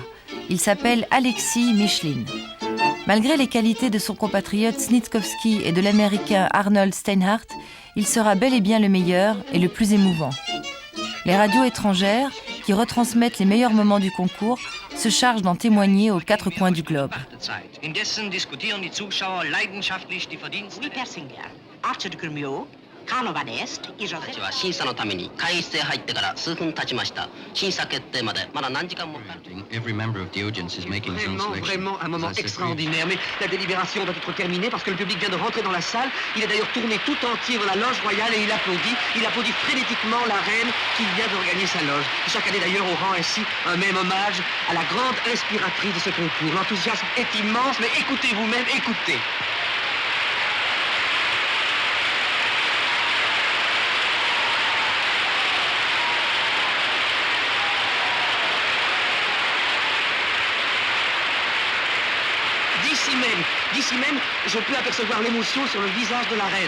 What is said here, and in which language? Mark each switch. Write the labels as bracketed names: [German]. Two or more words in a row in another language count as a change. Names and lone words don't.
[French] Il s'appelle Alexis Michelin. Malgré les qualités de son compatriote Snitskovski et de l'américain Arnold Steinhardt, il sera bel et bien le meilleur et le plus émouvant. Les radios étrangères, qui retransmettent les meilleurs moments du concours, se chargent d'en témoigner aux 4 coins du globe. [German] Indessen diskutieren die Zuschauer leidenschaftlich die Verdienste. [French] Oui, Persinger. Archer de Grumio. [English] Every member of the audience is making some selection. [French] Vraiment un moment extraordinaire, mais la délibération doit être terminée parce que le public vient de rentrer dans la salle. Il est d'ailleurs tourné tout entier vers la loge royale et il applaudit frénétiquement la reine qui vient de regagner sa loge. Chaque année d'ailleurs on rend ainsi un même hommage à la grande inspiratrice de ce concours. L'enthousiasme est immense, mais écoutez vous-même, écoutez. D'ici même, je peux apercevoir l'émotion sur le visage de la reine.